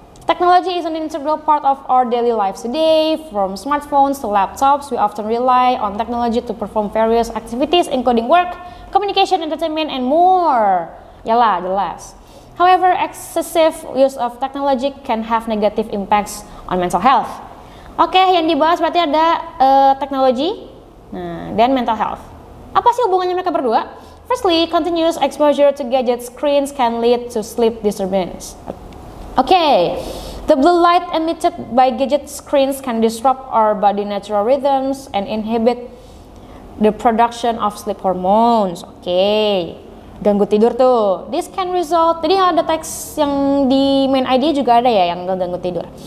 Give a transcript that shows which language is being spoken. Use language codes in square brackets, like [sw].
[en] Technology is an integral part of our daily lives today. From smartphones to laptops, we often rely on technology to perform various activities including work, communication, entertainment, and more. [id] Yalah, jelas. [en] However, excessive use of technology can have negative impacts on mental health. [id] Oke, yang dibahas berarti ada teknologi, dan mental health. Apa sih hubungannya mereka berdua? [en] Firstly, continuous exposure to gadget screens can lead to sleep disturbance. Okay, the blue light emitted by gadget screens can disrupt our body natural rhythms and inhibit the production of sleep hormones. [id] Okay, ganggu tidur tuh. [en] This can result, [id] jadi ada teks yang di main ID juga ada ya yang ganggu tidur.